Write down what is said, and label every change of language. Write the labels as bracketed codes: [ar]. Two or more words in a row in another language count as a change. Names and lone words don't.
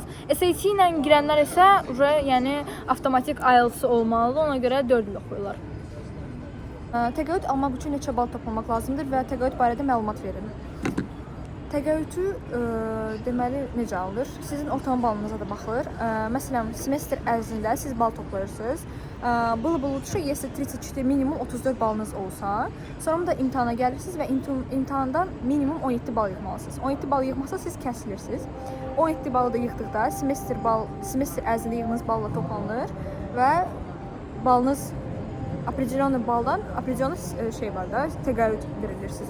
[az] SAT ilə girənlər isə yəni avtomatik IELTS olmalıdır, ona görə 4 il oxuyurlar. Təqaüd almaq üçün neçə bal toplamaq lazımdır və təqaüd barədə məlumat verin. Təqaüdü deməli necə alınır? Sizin ortalama balınıza da baxılır. Məsələn, semestr ərzində siz bal toplayırsınız. [ru] Было бы лучше, если [az] 34 minimum 34 balınız olsa, sonra da imtahana gəlirsiniz və imtahandan minimum 17 bal yığmalısınız. 17 bal yığmasa siz kəsilirsiniz. 17 balı da yığdıqda semestr ərzində yığdığınız balla toplanır və balınız определенный baldan определенный şey var da, təqaüd verilir sizə.